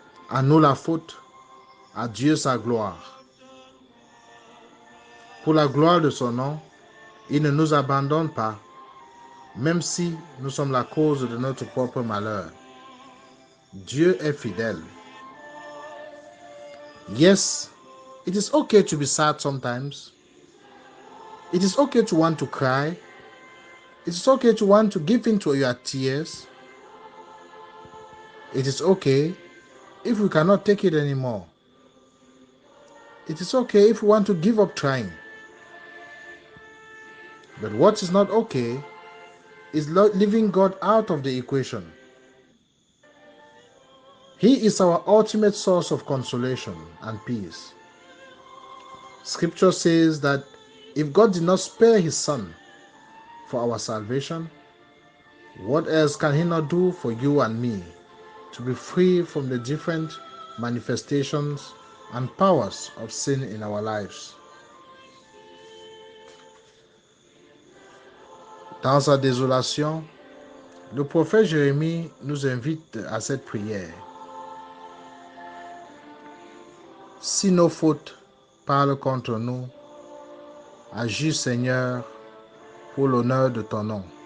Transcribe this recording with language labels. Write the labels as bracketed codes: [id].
[fr] À nous la faute, à Dieu sa gloire. Pour la gloire de son nom, il ne nous abandonne pas, même si nous sommes la cause de notre propre malheur. Dieu est fidèle. [en] Yes, it is okay to be sad sometimes. It is okay to want to cry. It is okay to want to give in to your tears. It is okay if we cannot take it anymore. It is okay if we want to give up trying. But what is not okay is leaving God out of the equation. He is our ultimate source of consolation and peace. Scripture says that if God did not spare his Son for our salvation, what else can he not do for you and me to be free from the different manifestations and powers of sin in our lives? [fr] Dans sa désolation, le prophète Jérémie nous invite à cette prière. Si nos fautes parlent contre nous, agis Seigneur pour l'honneur de ton nom.